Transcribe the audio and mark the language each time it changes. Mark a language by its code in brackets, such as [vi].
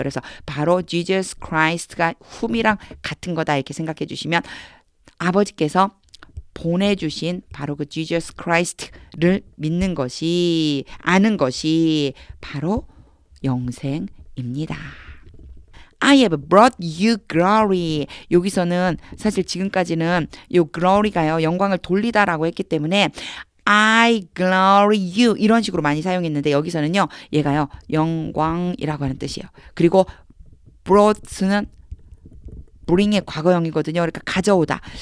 [ko] 그래서 바로 Jesus Christ가 whom이랑 같은 거다. 이렇게 생각해 주시면, 아버지께서 보내주신 바로 그 Jesus Christ를 믿는 것이, 아는 것이 바로 영생입니다. [en] I have brought you glory. [ko] 여기서는 사실 지금까지는 이 glory가요, 영광을 돌리다라고 했기 때문에 [en] I glory you [ko] 이런 식으로 많이 사용했는데 여기서는요, 얘가요, 영광이라고 하는 뜻이에요. 그리고 brought는 bring의 과거형이거든요. 그러니까 가져오다.